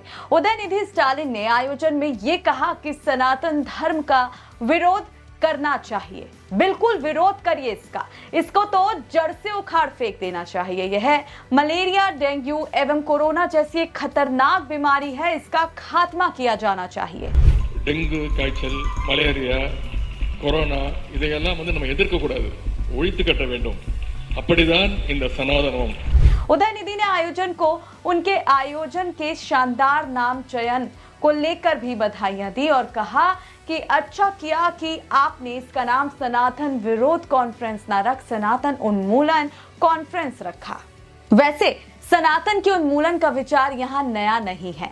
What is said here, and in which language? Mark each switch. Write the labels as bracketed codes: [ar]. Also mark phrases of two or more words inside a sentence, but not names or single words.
[hi] उदयनिधि स्टालिन ने आयोजन में ये कहा कि सनातन धर्म का विरोध करना चाहिए, बिल्कुल विरोध करिए इसको तो जड़ से उखाड़ फेंक देना चाहिए। यह मलेरिया, डेंगू एवं कोरोना जैसी एक खतरनाक बीमारी है, इसका खात्मा किया जाना चाहिए। [ta] डेंगू காய்ச்சல், மலேரியா, கொரோனா இதையெல்லாம் நம்ம எதிர்க்க கூடாது, ஒழித்து கட்ட வேண்டும். அப்படிதான் இந்த சனாதனம்। [hi] उदयनिधि ने आयोजन को उनके आयोजन के शानदार नाम चयन को लेकर भी बधाइयां दी और कहा कि अच्छा किया कि आपने इसका नाम सनातन विरोध कॉन्फ्रेंस ना रख सनातन उन्मूलन कॉन्फ्रेंस रखा। वैसे सनातन के उन्मूलन का विचार यहाँ नया नहीं है।